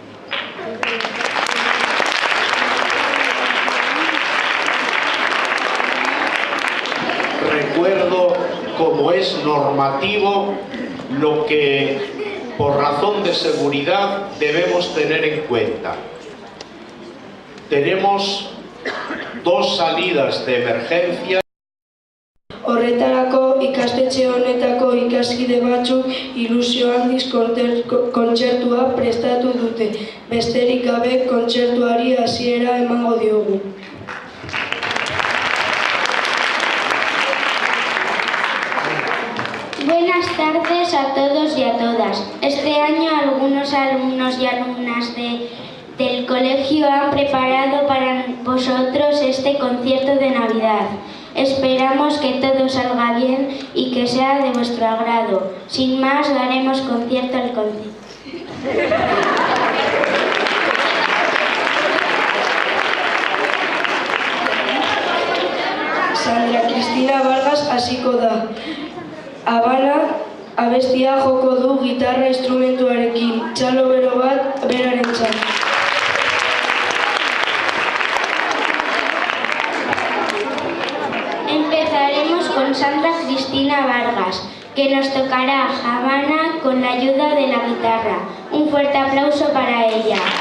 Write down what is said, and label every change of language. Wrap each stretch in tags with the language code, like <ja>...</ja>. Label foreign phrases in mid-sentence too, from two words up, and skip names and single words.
<es>Recuerdo, como es normativo, lo que por razón de seguridad debemos tener en cuenta. Tenemos dos salidas de emergencia.</es> <eu>Horretarako ikastetxe honetako ikaskide batzuk ilusio handiz kontzertua prestatu dute. Besterik gabe kontzertuari hasiera emango diogu.</eu> <es>Buenas tardes a todos y a todas. Este año algunos alumnos y alumnas del colegio han preparado para vosotros este concierto de Navidad. Esperamos que todo salga bien y que sea de vuestro agrado. Sin más, daremos concierto al concierto.</es> <eu>Sandra Cristina Vargas hasiko da. Habana abestia joko du gitarra instrumentuarekin, txalo bero bat berarentzat.</eu> <es>Empezaremos con Sandra Cristina Vargas, que nos tocará Habana con la ayuda de la guitarra. Un fuerte aplauso para ella.</es>